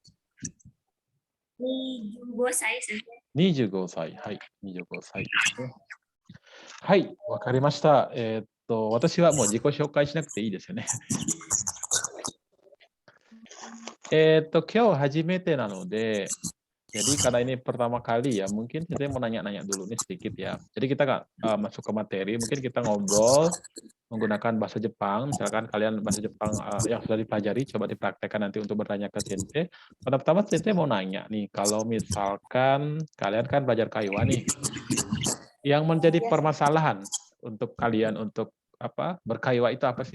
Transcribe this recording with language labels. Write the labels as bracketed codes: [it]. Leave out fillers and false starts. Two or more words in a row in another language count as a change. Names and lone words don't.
[ja] 25 歳ですね。 25歳。はい、25歳ですね。はい、わかりました。私はもう自己紹介しなくていいですよね。今日初めてなので、 [id] jadi karena ini pertama kali ya, mungkin saya mau nanya-nanya dulu nih sedikit ya. Jadi kita nggak masuk ke materi, mungkin kita ngobrol menggunakan bahasa Jepang. Misalkan kalian bahasa Jepang yang sudah dipelajari, coba dipraktekkan nanti untuk bertanya ke Sensei. Pertama-tama Sensei mau nanya nih, kalau misalkan kalian kan belajar Kaiwa nih, yang menjadi permasalahan untuk kalian untuk berkaiwa itu apa sih?